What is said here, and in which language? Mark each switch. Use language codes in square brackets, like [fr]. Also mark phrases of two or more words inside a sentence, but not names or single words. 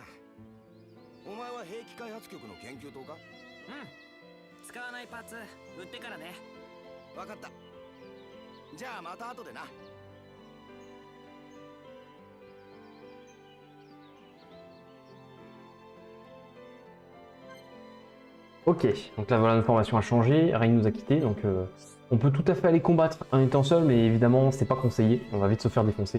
[ja] お前は兵器開発局の研究棟か？使わないパーツ売ってからね。分かった。じゃあまた後でな。 [fr] Ok, donc là voilà, notre formation a changé, Rain nous a quittés, donc on peut tout à fait aller combattre en étant seul, mais évidemment c'est pas conseillé, on va vite se faire défoncer.